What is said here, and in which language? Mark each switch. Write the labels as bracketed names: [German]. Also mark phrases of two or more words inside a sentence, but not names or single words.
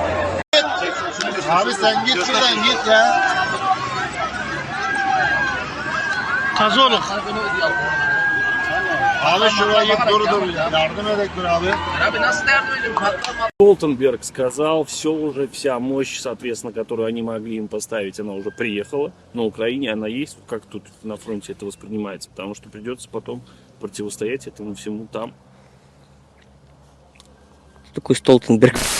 [Turkish] Abi sen git şuradan git ya. Tazoluk. Abi şurayı dur. Yardım edek dur abi. [Russian] Столтенберг сказал, все уже, вся мощь, соответственно, которую они могли им поставить, она уже приехала. На Украине она есть. Как тут на фронте это воспринимается? Потому что придется потом противостоять этому всему там. Что такое Столтенберг?